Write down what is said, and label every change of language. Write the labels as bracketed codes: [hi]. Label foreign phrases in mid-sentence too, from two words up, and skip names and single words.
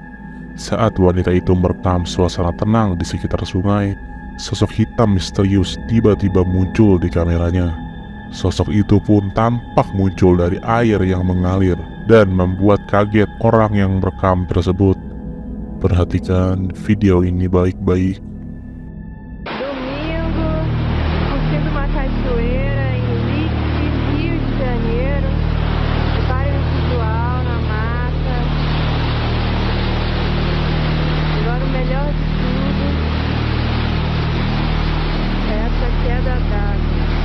[id] Saat wanita itu merekam suasana tenang di sekitar sungai, sosok hitam misterius tiba-tiba muncul di kameranya. Sosok itu pun tampak muncul dari air yang mengalir dan membuat kaget orang yang merekam tersebut. Perhatikan video ini baik-baik. [pt] Domingo, curtindo uma cachoeira em Lique, Rio de Janeiro. Prepare no visual, na mata. Agora o melhor de tudo é essa queda d'água.